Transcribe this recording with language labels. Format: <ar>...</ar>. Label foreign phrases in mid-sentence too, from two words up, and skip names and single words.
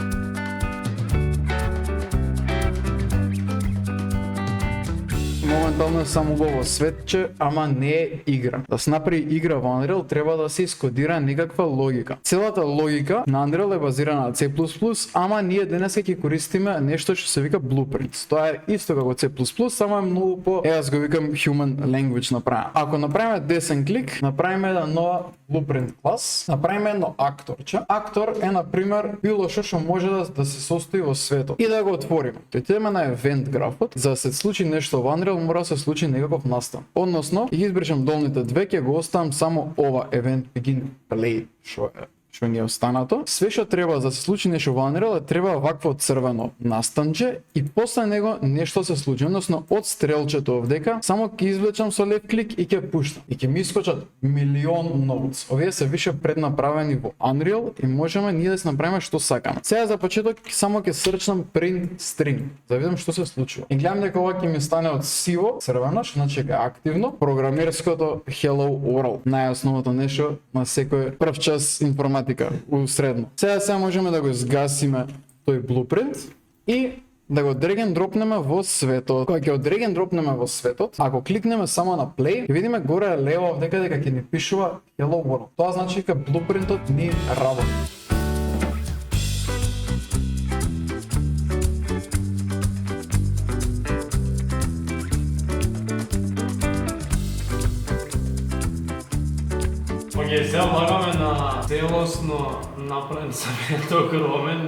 <mk>Моментално едно само угово светче, ама не е игра. Да се направи игра во Unreal треба да се искодира некаква логика. Целата логика на Unreal е базирана на C++, ама ние денеска ќе користиме нешто што се вика Blueprints. Тоа е исто како C++, само е многу по, аз го викам</mk> <en>human language</en> <mk>направено. Ако направиме десен клик, направиме една нова Blueprint клас, направиме едно акторче. Актор е на пример било што може да се состои во светот и да го отвориме. Тој идеме на евент графот, за да се случи нешто во Unreal мора да се случи некаков настан. Односно, ќе избришам долните две, ќе го оставам само ова</mk> <en>event begin play</en> <mk>што ни е останато. Све што треба за да се случи нешто во Unreal треба вакво црвено настанче и после него нешто се случи. Односно од стрелчето овдека само ќе извлечам со лев клик и ќе пуштам. И ќе ми искочат милион ноутс. Овие се више преднаправени во Unreal и можеме ние да се направиме што сакаме. Сега за почеток само ќе срчнам</mk> <en>print string,</en> <mk>за да видам што се случува. И гледам дека ова ќе ми стане од сиво црвено, што значи дека е активно. Програмерското</mk> <en>hello world,</en> <mk>најосновното нешто на секој прв час информатика у средно. Сега можеме да го изгасиме тој Blueprint и да го</mk> <en>drag and dropнеме</en> <mk>во светот. Кога ќе го</mk> <en>drag and dropнеме</en> <mk>во светот, ако кликнеме само на play, ќе видиме горе лево овдека дека ќе ни пишува</mk> <en>hello world.</en> <mk>Тоа значи дека Blueprintот ни работи. Океј, сега влагаме на целосно направен самиот огромен.</mk>